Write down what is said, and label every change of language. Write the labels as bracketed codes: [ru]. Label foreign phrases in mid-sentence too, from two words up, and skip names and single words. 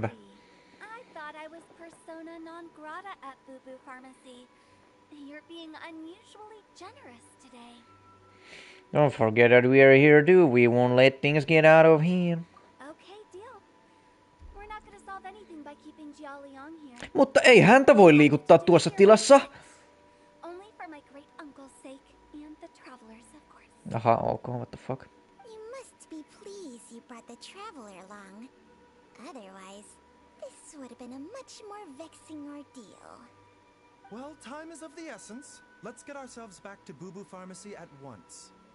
[en] I thought I was [la] persona non grata [en] at Boo Boo Pharmacy. You're being unusually generous today. Don't forget that we are here too. We won't let things get out of hand. Okay, deal. We're not gonna solve anything by keeping Jialiang here. [fi] Mutta ei häntä voi liikuttaa tuossa tilassa. [en] Only for my great uncle's sake and the travelers, of course. Aha, ok, what the fuck. You must be pleased you brought the traveler along. Otherwise, this would have been a much more vexing ordeal. Well, time is of the essence. Let's get ourselves back to Boo Boo Pharmacy at once.